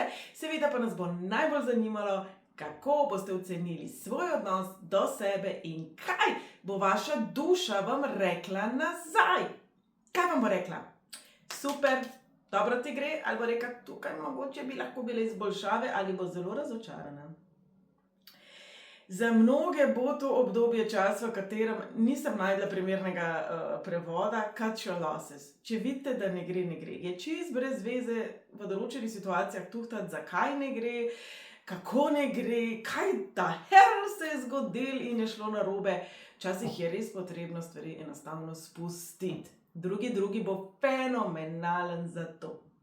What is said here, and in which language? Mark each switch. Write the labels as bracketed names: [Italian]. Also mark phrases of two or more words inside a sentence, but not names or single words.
[Slovenian] Seveda pa nas bo najbolj zanimalo, kako boste ocenili svoj odnos do sebe in kaj bo vaša duša vam rekla nazaj. Kaj vam bo rekla? Super, dobro ti gre, ali bo rekla, tukaj mogoče bi lahko bile izboljšave, ali bo zelo razočarana. Za mnoge bo to obdobje čas, v katerem nisem našla primernega prevoda, [English] cut your losses. [Slovenian] Če vidite, da ne gre, ne gre. Je čist brez veze v določenih situacijah tuhtati, zakaj ne gre, kako ne gre, kaj [English] da hell [Slovenian] se je zgodil in je šlo narobe. Včasih je res potrebno stvari enostavno spustiti. Drugi bo fenomenalen za to.